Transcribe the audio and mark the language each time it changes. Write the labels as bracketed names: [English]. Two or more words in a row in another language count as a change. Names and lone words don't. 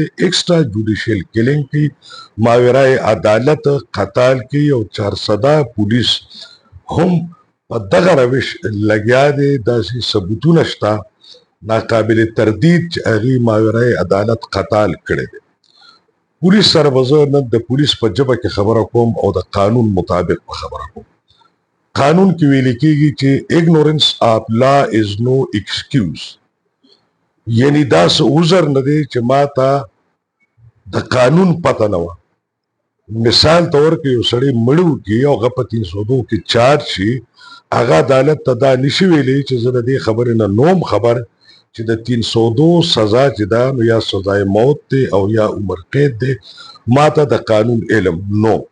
[English] extra judicial killing [Pashto] کوي، ماورای عدالت قتال کوي او 400 پولیس هم په دغه روش لګیا دي. داسې ثبوتونه شته ناقابل تردید چې هغې ماورای عدالت قتال کړی دی. پولیس سره به زه نن د پولیس په ژبه کې خبره کوم او د قانون مطابق به خبره کوم. قانون کې ویل کېږي چې [English] ignorance of law is no excuse، [Pashto] یعنی دا څه عذر نه دی چې ما ته د قانون پته نه وه. مثال طور کې یو سړی مړ وکړي او هغه په 302 کې چارج شي، هغه عدالت ته دا نشي ویلی چې زه د دې خبرې نه نوم خبر چې د 302 سزا چې دا نو یا سزای موت دی او یا عمر قید دی، ما ته د قانون علم نو.